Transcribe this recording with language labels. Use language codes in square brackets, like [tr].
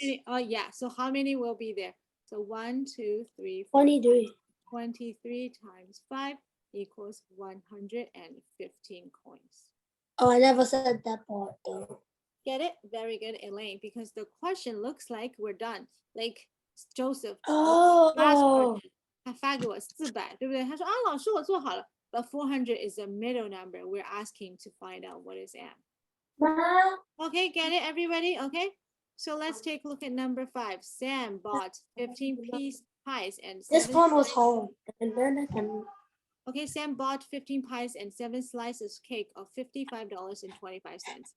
[en] Oh yeah, so how many will be there? So 1, 2, 3, 4, 23. 23 times 5 equals 115 coins. Oh, I never said that part though. Get it? Very good, Elaine, because the question looks like we're done. Like Joseph, Oh. last question, [zh] 他发给我400，对不对？他说啊，老师我做好了。 [en] But 400 is a middle number. We're asking to find out what is M. Mom. Okay, get it, everybody? Okay. So let's take a look at number 5. Sam bought 15 pies and This 7 one was slices- home. And then I can. Okay, Sam bought 15 pies and 7 slices of cake of $55.25.